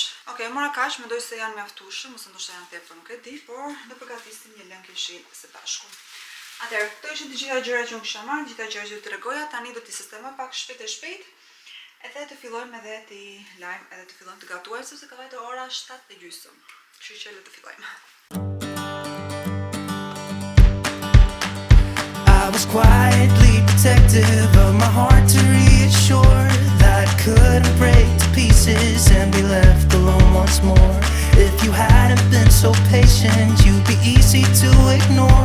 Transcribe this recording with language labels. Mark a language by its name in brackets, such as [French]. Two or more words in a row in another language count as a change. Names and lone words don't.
[Albanian] Okej, mora kaq, mendoj se janë mjaftueshëm, ose ndoshta janë tepër, nuk e di, por do përgatisim një lëng keshil së bashku. Atëherë, këto ishin të gjitha gjërat që unë kisha marrë, gjitha gjërat që ju tregoja, tani do t'i sistemoj pak shpejt, edhe të fillojmë edhe t'i lajm edhe të fillojmë të gatuajmë sepse ka vajte ora 7:30. Kështu që le të fillojmë. [English] I was quietly protective of my heart to reassure that I couldn't break to pieces and be left alone once more. If you hadn't been so patient, you'd be easy to ignore.